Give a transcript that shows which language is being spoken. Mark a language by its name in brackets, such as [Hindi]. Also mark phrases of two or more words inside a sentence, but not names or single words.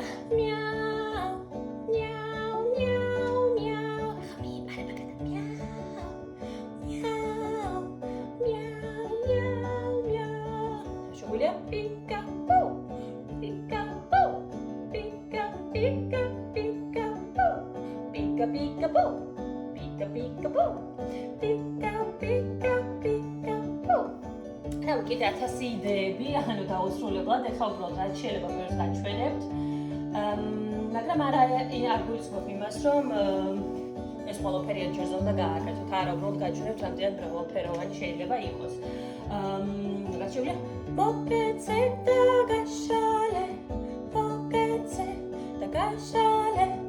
[Georgian] მიაუ, მიაუ, მიაუ, მიაუ. მიპარება კატა. მიაუ, მიაუ, მიაუ, მიაუ. შეგვიძლია პიკაპუ, პიკაპუ, პიკა, პიკა, პიკაპუ, პიკა, პიკაპუ. Pika, pika, boo. Pika, pika, pika, boo. Now, კიდე 1000 იდეები, ანუ დაუსრულებლად, ეხლა უბრალოდ რაც შეიძლება ბევრს გაჩვენებთ. მაგრამ არ გულისხმობ იმას, რომ ეს ყველაფერი ერთჯერზე უნდა გააკეთოთ. არა, უბრალოდ გაჩვენებთ, რამდენად მრავალფეროვანი შეიძლება იყოს. რაც შეგვიძლია მოკეცე და გაშალე, მოკეცე და გაშალე.